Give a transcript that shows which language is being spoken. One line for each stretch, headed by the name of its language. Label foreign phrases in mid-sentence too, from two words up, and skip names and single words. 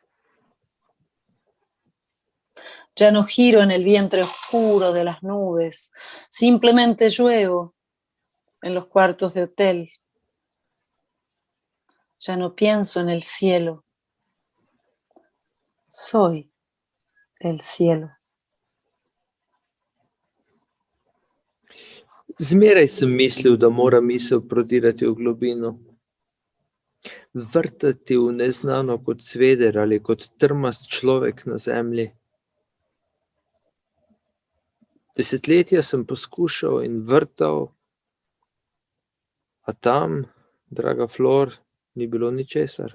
Spanish: Ya no giro en el vientre oscuro de las nubes, simplemente lluevo en los cuartos de hotel. Ya no pienso en el cielo. Soy el cielo.
Slovenian: Zmeraj sem mislil, da mora misel prodirati v globino. Vrtati v neznano kot sveder ali kot trmast človek na zemlji. Desetletja sem poskušal in vrtal, a tam, draga Flor, ni bilo ničesar.